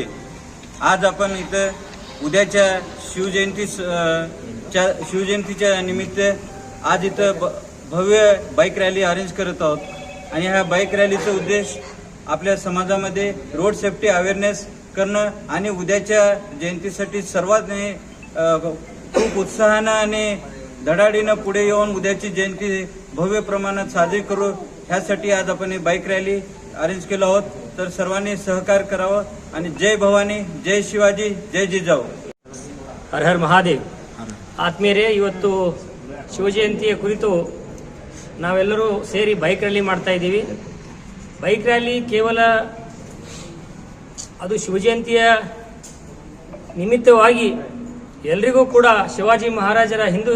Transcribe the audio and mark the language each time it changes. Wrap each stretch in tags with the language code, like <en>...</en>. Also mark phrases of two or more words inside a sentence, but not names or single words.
<mr>आज आपण इथं उद्याच्या शिवजयंतीच्या निमित्त आज इथं भव्य</mr> <en>bike rally arrange</en> <mr>करत आहोत आणि ह्या बाईक रॅलीचा उद्देश आपल्या समाजामध्ये</mr> <en>road safety awareness</en> <mr>करणं आणि उद्याच्या जयंतीसाठी सर्वांनी खूप उत्साहानं आणि धडाडीनं पुढे येऊन उद्याची जयंती भव्य प्रमाणात साजरी करू ह्यासाठी आज आपण ही</mr> <en>bike rally arrange</en> <mr>केलं आहोत। तर सर्वांनी सहकार्य करावं आणि जय भवानी, जय शिवाजी, जय जिजाऊ।</mr> <kn>ಹರ ಹರ ಮಹಾದೇವ್। ಆತ್ಮೀಯರೇ, ಇವತ್ತು ಶಿವಜಯಂತಿಯ ಕುರಿತು ನಾವೆಲ್ಲರೂ ಸೇರಿ</kn> <en>bike rally</en> <kn>ಮಾಡ್ತಾ ಇದ್ದೀವಿ।</kn> <en>bike rally</en> <kn>ಕೇವಲ ಅದು ಶಿವಜಯಂತಿಯ ನಿಮಿತ್ತವಾಗಿ ಎಲ್ರಿಗೂ ಕೂಡ ಶಿವಾಜಿ ಮಹಾರಾಜರ ಹಿಂದೂ</kn>